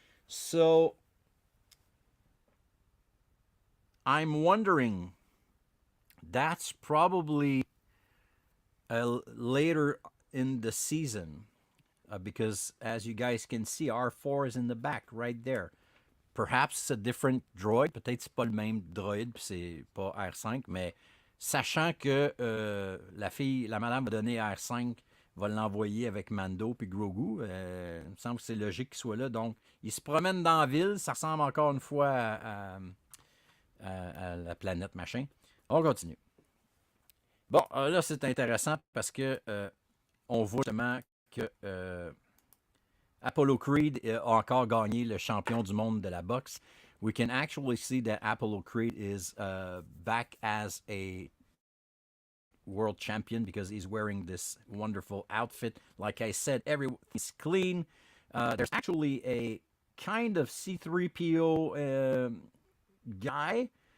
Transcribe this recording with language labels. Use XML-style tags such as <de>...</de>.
<en>So I'm wondering, that's probably later in the season because as you guys can see, R4 is in the back right there. Perhaps it's a different droid,</en> <fr>peut-être c'est pas le même droid, puis c'est pas R5, mais sachant que la madame va donner R5, va l'envoyer avec Mando puis Grogu, il me semble que c'est logique qu'il soit là. Donc, il se promène dans la ville, ça ressemble encore une fois à la planète machin. On continue. Bon, là, c'est intéressant parce que on voit justement que Apollo Creed a encore gagné le champion du monde de la boxe.</fr> <en>We can actually see that Apollo Creed is back as a world champion because he's wearing this wonderful outfit. Like I said, everything's clean. There's actually a kind of C-3PO guy.</en>